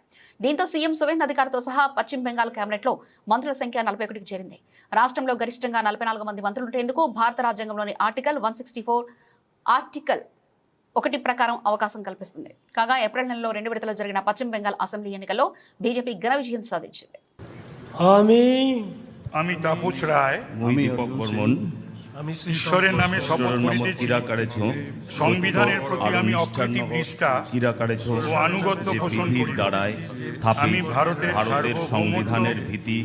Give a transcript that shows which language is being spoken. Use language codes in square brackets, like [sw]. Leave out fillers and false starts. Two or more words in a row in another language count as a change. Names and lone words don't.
[te] దీంతో సీఎం సువేందు అధికారితో సహా పశ్చిమ బెంగాల్ కేబినెట్ లో మంత్రుల సంఖ్య 41కి చేరింది. రాష్ట్రంలో గరిష్టంగా 44 మంది మంత్రులుండేందుకు భారత రాజ్యాంగంలోని ఆర్టికల్ 164 ఆర్టికల్ 1 ప్రకారం అవకాశం కల్పిస్తుంది. కాగా ఏప్రిల్ నెలలో 2 విడతల్లో జరిగిన పశ్చిమ బెంగాల్ అసెంబ్లీ ఎన్నికల్లో బీజేపీ ఘన విజయం సాధించింది. [bn] আমি তাপস রায় দীপক বর্মন ঈশ্বরের নামে শপথ করিতেছি সংবিধানের প্রতি আমি অপ্রতিম নিষ্ঠা ও আনুগত্য পোষণ করিব। আমি ভারতের সংবিধানের ভিত্তি